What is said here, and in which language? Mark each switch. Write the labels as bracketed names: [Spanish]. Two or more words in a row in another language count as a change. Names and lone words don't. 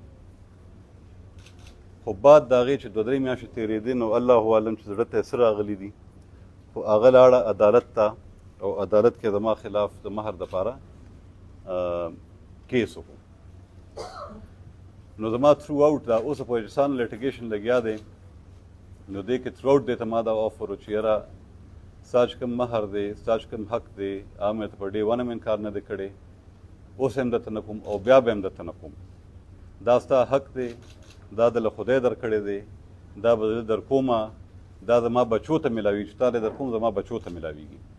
[Pashto] خو بعد د هغې چې دوه درې میاشتې تېرېدې نو الله عالم چې زړه ته یې څه راغلي دي، خو هغه لاړه عدالت ته او عدالت کې زما خلاف د مهر دپاره کیس وکړو. نو زما تھرو آؤٹ دا اوسه پورې چې سان لیټیګیشن لګیا دی، نو دې کې تھرو آؤٹ دی ته ما دا آفر و چې یاره ستا چې کوم مهر دی، ستا چې کوم حق دی، هغه مې ته په [English] day one [Pashto] هم انکار نه دی کړی، اوس هم درته نه کوم او بیا به هم درته نه کوم. دا ستا حق دی، دا د له خدای درکړی دی، دا به زه در کومه، دا زما بچو ته میلاویږي، چې تا دی در کوم زما بچو ته میلاویږي.